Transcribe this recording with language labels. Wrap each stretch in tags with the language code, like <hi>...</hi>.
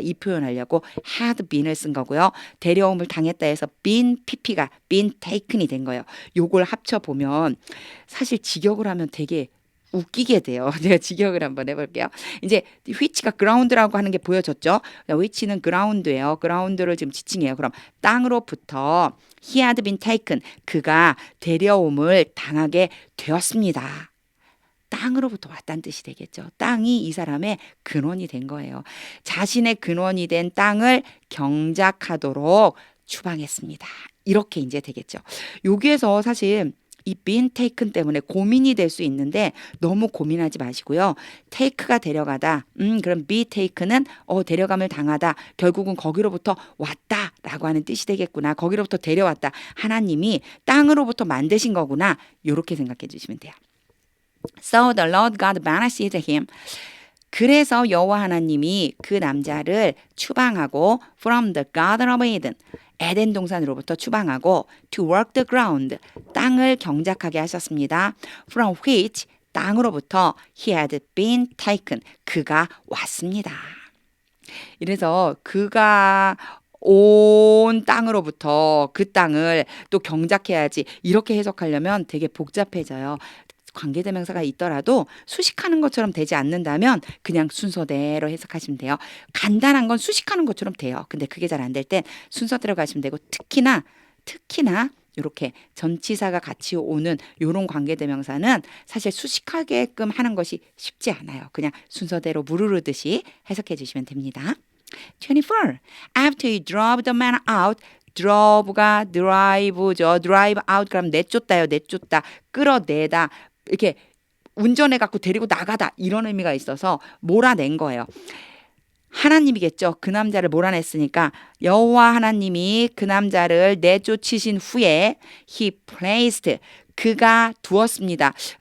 <ko>이 표현하려고 had been을 쓴 거고요. 데려옴을 당했다 해서 been pp가 been taken이 된 거예요. 요걸 합쳐 보면 사실 직역을 하면 되게 웃기게 돼요. 제가 직역을 한번 해볼게요. 이제 which가 ground라고 하는 게 보여졌죠. which는 ground예요. ground를 지금 지칭해요. 그럼 땅으로부터</ko> <en>he had been taken.</en> <ko>그가 데려옴을 당하게 되었습니다. 땅으로부터 왔다는 뜻이 되겠죠. 땅이 이 사람의 근원이 된 거예요. 자신의 근원이 된 땅을 경작하도록 추방했습니다. 이렇게 이제 되겠죠. 여기에서 사실 이 being taken 때문에 고민이 될 수 있는데 너무 고민하지 마시고요. take가 데려가다. 그럼 be taken은 데려감을 당하다. 결국은 거기로부터 왔다라고 하는 뜻이 되겠구나. 거기로부터 데려왔다. 하나님이 땅으로부터 만드신 거구나. 이렇게 생각해 주시면 돼요.</ko> <en>So the Lord God banished him.</en> <ko>그래서 여호와 하나님이 그 남자를 추방하고</ko> <en>from the Garden of Eden</en> <ko>에덴 동산으로부터 추방하고</ko> <en>to work the ground</en> <ko>땅을 경작하게 하셨습니다.</ko> <en>From which</en> <ko>땅으로부터</ko> <en>he had been taken</en> <ko>그가 왔습니다. 이래서 그가 온 땅으로부터 그 땅을 또 경작해야지 이렇게 해석하려면 되게 복잡해져요. 관계대명사가 있더라도 수식하는 것처럼 되지 않는다면 그냥 순서대로 해석하시면 돼요. 간단한 건 수식하는 것처럼 돼요. 근데 그게 잘 안 될 땐 순서대로 가시면 되고 특히나 이렇게 전치사가 같이 오는 이런 관계대명사는 사실 수식하게끔 하는 것이 쉽지 않아요. 그냥 순서대로 무르르듯이 해석해 주시면 됩니다. 24.</ko> <en>After he drove the man out drove가 drive죠.</en> <ko>drive out 그럼 내쫓다요. 내쫓다. 끌어내다. 이렇게 운전해 갖고 데리고 나가다 이런 의미가 있어서 몰아낸 거예요. 하나님이겠죠. 그 남자를 몰아냈으니까 여호와 하나님이 그 남자를 내쫓으신 후에</ko> <en>he placed</en> <ko>그가 두었습니다.</ko>